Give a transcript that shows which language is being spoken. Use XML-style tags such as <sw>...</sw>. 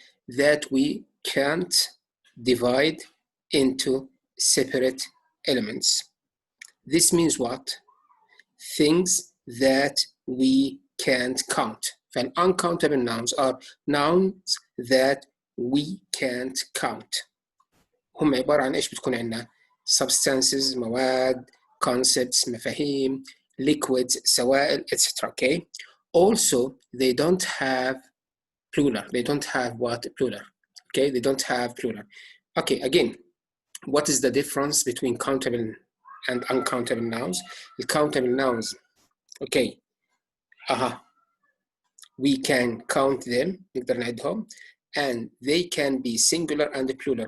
<en>that we can't divide into separate elements. This means what? Things that we can't count. And uncountable nouns are nouns that we can't count.</en> <ar>هم عبارة عن إيش بتكون عندنا؟</ar> <en>substances,</en> <ar>مواد,</ar> <en>concepts,</en> <ar>مفاهيم,</ar> <en>liquids,</en> <ar>سوائل, etc.</ar> <en>Okay. Also, they don't have plural. They don't have what? Plural. Okay, they don't have plural. Okay, again, what is the difference between countable and uncountable nouns? The countable nouns, okay, we can count them,</en> <ar>نقدر نعدهم,</ar> <en>and they can be singular and plural.</en>